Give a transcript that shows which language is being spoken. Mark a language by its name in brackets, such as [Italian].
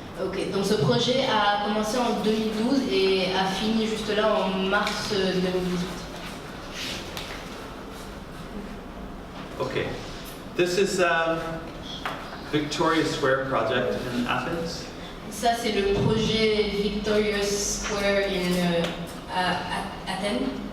[French] Ok, donc ce projet a commencé en 2012 et a fini juste là en mars 2018. [English] Okay, this is Victoria Square project in Athens. [French] Ça c'est le projet Victoria Square in Athens.